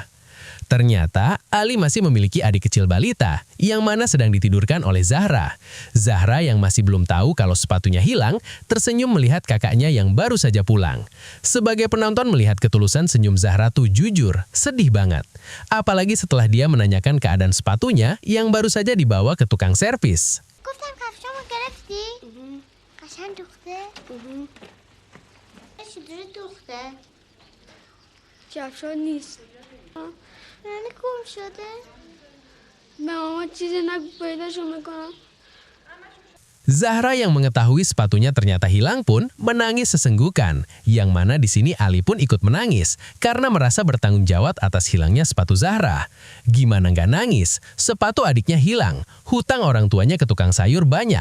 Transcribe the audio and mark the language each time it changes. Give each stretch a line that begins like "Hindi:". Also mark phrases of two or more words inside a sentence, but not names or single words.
Indonesian: Ternyata, Ali masih memiliki adik kecil balita, yang mana sedang ditidurkan oleh Zahra. Zahra yang masih belum tahu kalau sepatunya hilang, tersenyum melihat kakaknya yang baru saja pulang. Sebagai penonton melihat ketulusan senyum Zahra tuh jujur, sedih banget. Apalagi setelah dia menanyakan keadaan sepatunya yang baru saja dibawa ke tukang servis.
Persian: گفتم کفشامو گرفتی؟ قشنگ دوخته؟ چجوری دوخته؟ کفشا نیست. یعنی گم شده؟ به ماما چیزی نگو پیداشو میکنم.
Indonesian: Zahra yang mengetahui sepatunya ternyata hilang pun menangis sesenggukan, yang mana di sini Ali pun ikut menangis karena merasa bertanggung jawab atas hilangnya sepatu Zahra. Gimana nggak nangis? Sepatu adiknya hilang, hutang orang tuanya ke tukang sayur banyak.